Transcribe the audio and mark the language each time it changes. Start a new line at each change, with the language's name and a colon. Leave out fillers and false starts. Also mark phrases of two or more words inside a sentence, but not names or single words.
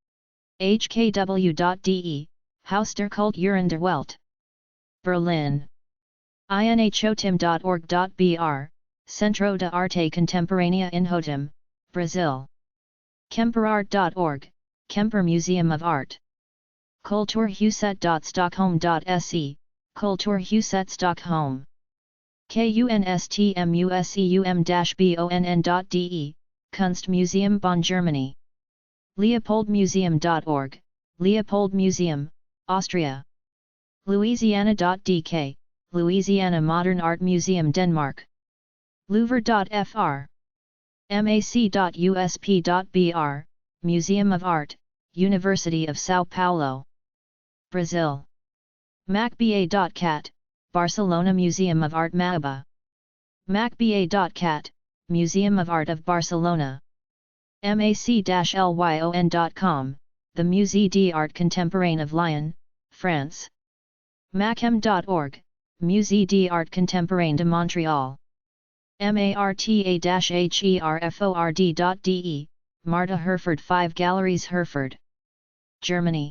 English: hkw.de, Haus der Kulturen der Welt, Berlin. inhotim.org.br, Centro de Arte Contemporânea in Hotim, Brazil. kemperart.org, Kemper Museum of Art. Kulturhuset.stockholm.se, Kulturhuset Stockholm. Kunstmuseum-bonn.de, Kunstmuseum Bonn Germany. Leopoldmuseum.org, Leopold Museum, Austria. Louisiana.dk, Louisiana Modern Art Museum Denmark. Louvre.fr. mac.usp.br, Museum of Art, University of São Paulo. Brazil. macba.cat, Barcelona Museum of Art Mauba. macba.cat, Museum of Art of Barcelona. mac-lyon.com, the Musée d'Art Contemporain of Lyon, France. machem.org, Musée d'Art Contemporain de Montréal. marta-herford.de, Marta Herford 5 Galleries Herford, Germany.